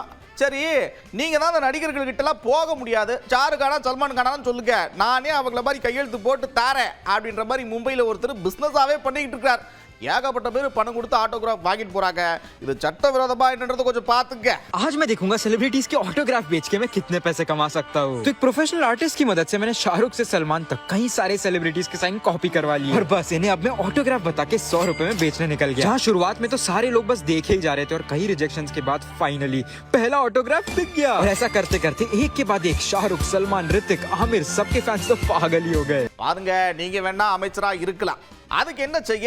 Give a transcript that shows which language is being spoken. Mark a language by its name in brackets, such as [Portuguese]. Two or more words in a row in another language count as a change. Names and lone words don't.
[Tamil] சரி, நீங்க தான் அந்த நடிகர்கள் கிட்ட எல்லாம் போக முடியாது, ஷாருக்கானா சல்மான் கானான்னு சொல்லுங்க, நானே அவங்கள மாதிரி கையெழுத்து போட்டு தாரேன் அப்படின்ற மாதிரி மும்பையில் ஒருத்தர் பிசினஸாவே பண்ணிக்கிட்டு இருக்கார். ஏகப்பட்ட பேர் பணம் கொடுத்து ஆட்டோகிராஃப் வாங்கிட்டு போறாங்க. இது சட்டவிரோதமா என்னன்றது கொஞ்சம் பாத்துங்க. [Hindi] आज मैं देखूंगा सेलिब्रिटीज के ऑटोग्राफ बेच के मैं कितने पैसे कमा सकता हूँ। तो एक प्रोफेशनल आर्टिस्ट की मदद से मैंने शाहरुख से सलमान तक कई सारे सेलिब्रिटीज के साइन कॉपी करवा लिए और बस इन्हें अब मैं ऑटोग्राफ बता के 100 रुपए में बेचने निकल गया। जहाँ शुरुआत में तो सारे लोग बस देखे ही जा रहे थे और कई रिजेक्शंस के बाद फाइनली पहला ऑटोग्राफ बिक गया। और ऐसा करते करते एक के बाद एक शाहरुख, सलमान, ऋतिक, आमिर सबके फैंस तो पागल ही हो गए। [Tamil] பாருங்க, நீங்க வேணா அமைச்சரா இருக்கலாம், அதுக்கு என்ன செய்ய?